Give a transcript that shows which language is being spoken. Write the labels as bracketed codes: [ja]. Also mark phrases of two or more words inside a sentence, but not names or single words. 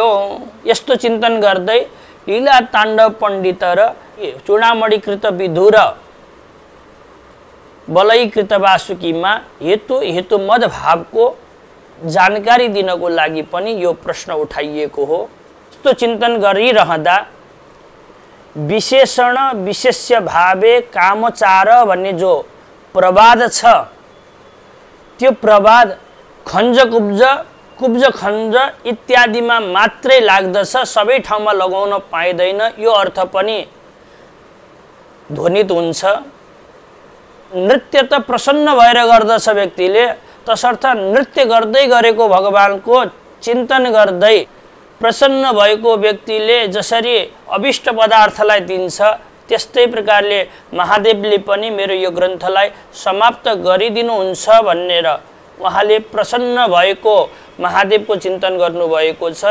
[ne] यस्तो चिन्तन गर्दै लीला ताण्डव पण्डित र चूडामणिकृत विधु र बलयीकृत वासुकीमा हेतुमद भावको जानकारी दिनको लागि पनि यो प्रश्न उठाइएको हो। यस्तो चिन्तन गरिरहँदा [sa] विशेषण विशेष्य भावे कामचार [ne] भन्ने जो प्रवाद छ, त्यो प्रवाद [sa] खञ्ज कुब्ज खञ्ज [ne] इत्यादिमा मात्रै लाग्दछ, सबै ठाउँमा लगाउन पाइँदैन। यो अर्थ पनि ध्वनित हुन्छ। नृत्य त प्रसन्न भएर गर्दछ व्यक्तिले, तसर्थ नृत्य गर्दै गरेको भगवानको चिन्तन गर्दै प्रसन्न भएको व्यक्तिले जसरी अभिष्ट पदार्थलाई दिन्छ, त्यस्तै प्रकारले महादेवले पनि मेरो यो ग्रन्थलाई समाप्त गरिदिनुहुन्छ भनेर उहाँले प्रसन्न भएको महादेवको चिन्तन गर्नुभएको छ।